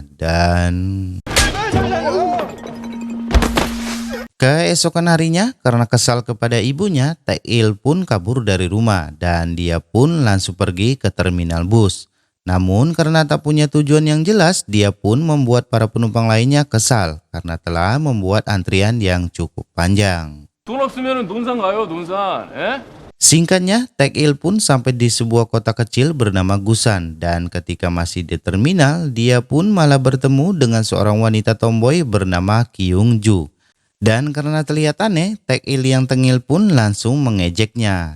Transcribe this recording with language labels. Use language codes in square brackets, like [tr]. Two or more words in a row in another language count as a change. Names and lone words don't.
[id] Dan keesokan harinya karena kesal kepada ibunya, Tekil pun kabur dari rumah dan dia pun langsung pergi ke terminal bus. Namun karena tak punya tujuan yang jelas, dia pun membuat para penumpang lainnya kesal karena telah membuat antrian yang cukup panjang. [ko] 돈 없으면은 논산 가요 논산. 에? [id] Singkatnya, Tekil pun sampai di sebuah kota kecil bernama Gusan dan ketika masih di terminal, dia pun malah bertemu dengan seorang wanita tomboy bernama Kyung Ju. Dan karena terlihat aneh, Tekil yang tengil pun langsung mengejeknya.